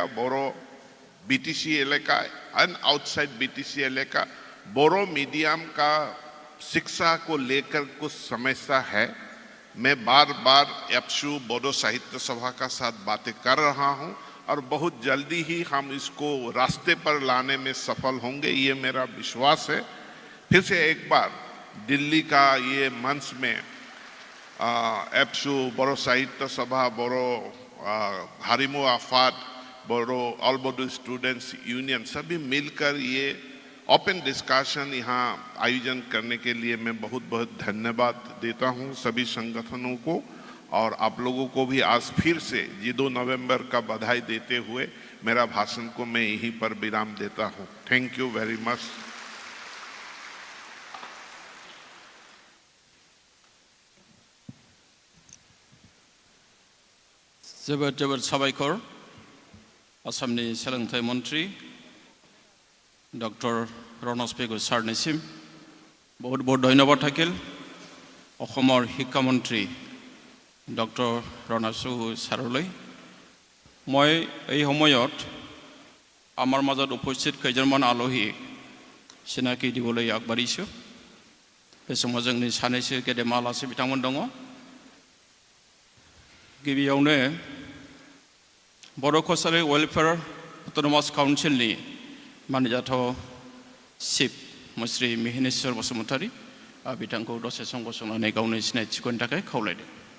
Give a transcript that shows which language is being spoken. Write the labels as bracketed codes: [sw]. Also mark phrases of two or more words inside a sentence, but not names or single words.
[hi] बोरो बीटीसी इलाका [en] and outside [hi] बीटीसी इलाका बोरो मीडियम का शिक्षा को लेकर कुछ समस्या है। मैं बार बार एप्सू बोडो साहित्य सभा का साथ बातें कर रहा हूं, और बहुत जल्दी ही हम इसको रास्ते पर लाने में सफल होंगे, ये मेरा विश्वास है। फिर से एक बार दिल्ली का ये मंच में एप्सू बोरो साहित्य सभा, बोरो हारिमु आफाद, बोरो ऑल बोडो स्टूडेंट्स यूनियन सभी मिलकर ये [en] open discussion [hi] यहाँ आयोजन करने के लिए मैं बहुत बहुत धन्यवाद देता हूँ सभी संगठनों को, और आप लोगों को भी आज फिर से 2 नवंबर का बधाई देते हुए मेरा भाषण को मैं यहीं पर विराम देता हूँ। [en] thank you very much. [brx] जोबोद जोबोद साबायखर आसामनि सोलोंथाइ मन्त्री डक्टर रनज पेगु सारनिसिम [hi] बहुत बहुत धन्यवाद [brx] থাকিল। [as] অসমৰ শিক্ষামন্ত্ৰী ডক্টৰ ৰনজ পেগু ছাৰলৈ মই এই সময়ত আমাৰ মাজত উপস্থিত কেইজনমান আলহী চিনাকি দিবলৈ আগবাঢ়িছোঁ। [brx] बे समाव जोंनि सानैसो गेदेमा आलासि बिथांमोन दङ। गिबियावनो बर' कसारि वेलफेयार अट'नमास काउन्सिलनि मानिजाथाव चिफ मुस्रि मिहिनेश्वर बसुमतारी बिथांखौ दसे सम गसंनानै गावनि सिनायथिखौ होनो थाखाय खावलायदों।